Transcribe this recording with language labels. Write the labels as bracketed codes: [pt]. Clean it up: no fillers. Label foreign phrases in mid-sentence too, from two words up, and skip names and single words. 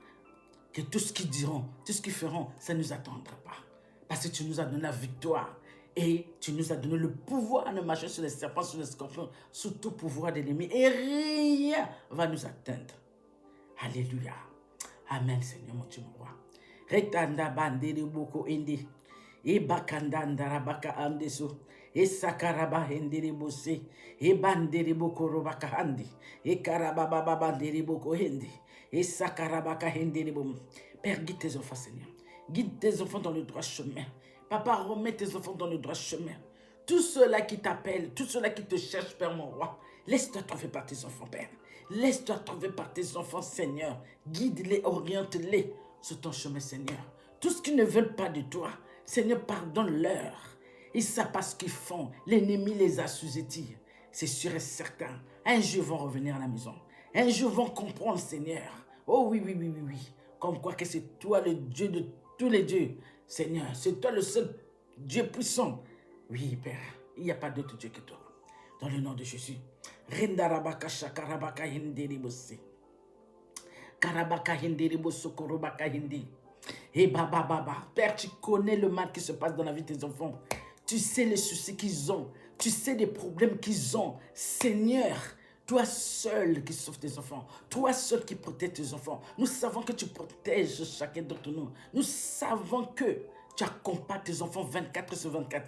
[fr] Que tout ce qu'ils diront, tout ce qu'ils feront, ça ne nous attendra pas. Parce que tu nous as donné la victoire. Et tu nous as donné le pouvoir de marcher sur les serpents, sur les scorpions, sur tout pouvoir de l'ennemi. Et rien va nous atteindre. Alléluia. Amen, Seigneur, mon Dieu, mon roi. Retanda bandere boko indi. E bakanda ndarabaka amdeso. E sakaraba hendere bose. E bandere boko robaka handi. E karababa bandere boko hindi. Et sakarabaka hendere bom. Père, guide tes enfants, Seigneur. Guide tes enfants dans le droit chemin. Papa, remets tes enfants dans le droit chemin. Tous ceux-là qui t'appellent, tous ceux-là qui te cherchent, Père, mon roi, laisse-toi trouver par tes enfants, Père. Laisse-toi trouver par tes enfants, Seigneur. Guide-les, oriente-les sur ton chemin, Seigneur. Tout ce qu'ils ne veulent pas de toi, Seigneur, pardonne-leur. Ils savent pas ce qu'ils font. L'ennemi les assujettit. C'est sûr et certain. Un jour, ils vont revenir à la maison. Un jour, ils vont comprendre, Seigneur. Oh oui, oui, oui, oui, oui. Comme quoi que c'est toi le Dieu de tous les dieux. Seigneur, c'est toi le seul Dieu puissant. Oui, Père, il n'y a pas d'autre Dieu que toi. Dans le nom de Jésus. Rendarabaka shakarabaka hinderibose. Karabaka hinderibose korobaka hindi. Et baba baba. Père, tu connais le mal qui se passe dans la vie de tes enfants. Tu sais les soucis qu'ils ont. Tu sais les problèmes qu'ils ont. Seigneur, toi seul qui sauve tes enfants. Toi seul qui protège tes enfants. Nous savons que tu protèges chacun d'entre nous. Nous savons que tu accompagnes tes enfants 24 sur 24.